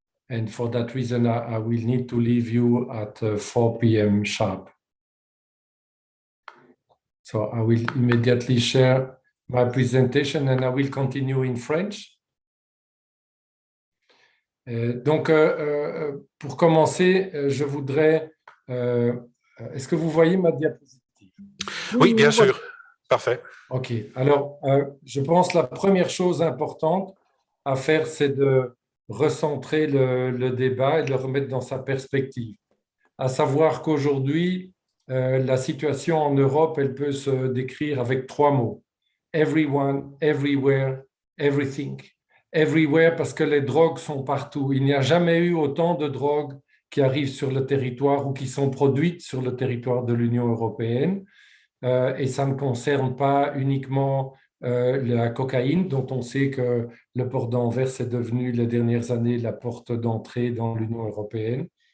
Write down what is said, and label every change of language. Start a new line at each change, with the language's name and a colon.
English: And for that reason, I will need to leave you at 4 p.m. sharp. So I will immediately share my presentation and I will continue in French.
French: Donc, pour commencer, je voudrais... est-ce que vous voyez ma diapositive? Oui, bien sûr. Parfait. OK. Alors, je pense que la première chose importante à faire, c'est de recentrer le débat et de le remettre dans sa perspective. À savoir qu'aujourd'hui, la situation en Europe, elle peut se décrire avec 3 mots.
English: Everyone, everywhere, everything.
French: Everywhere parce que les drogues sont partout. Il n'y a jamais eu autant de drogues qui arrivent sur le territoire ou qui sont produites sur le territoire de l'Union européenne. Et ça ne concerne pas uniquement la cocaïne, dont on sait que le port d'Anvers est devenu les dernières années la porte d'entrée dans l'Union européenne.